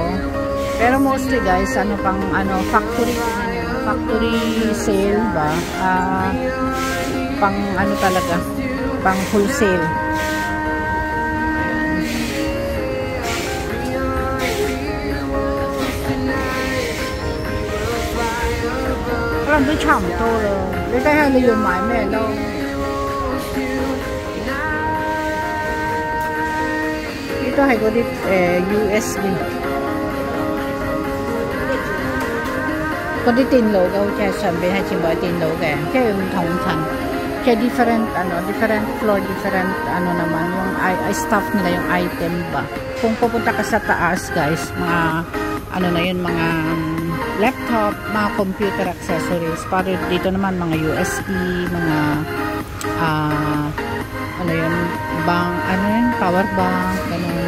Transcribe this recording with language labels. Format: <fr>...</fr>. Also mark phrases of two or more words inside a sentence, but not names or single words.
<tl>Pero mostly guys, ano pang ano,</tl> <en>factory sale</en> <tl>ba? Pang ano talaga, pang wholesale.</tl> <yue>Alam 都差唔多啦，你睇下你要買咩咯？ Ito係嗰啲USB。嗰啲電腦嘅，好似係上邊係全部係電腦嘅，即係唔同層，即係</yue> <en>different floor, different</en> <tl>ano naman yung stuff nila, yung item ba. Kung pupunta ka sa taas guys, mga ano na yun, mga laptop, mga computer accessories. Para dito naman mga USB, mga ano yun, power bank, ganun.</tl>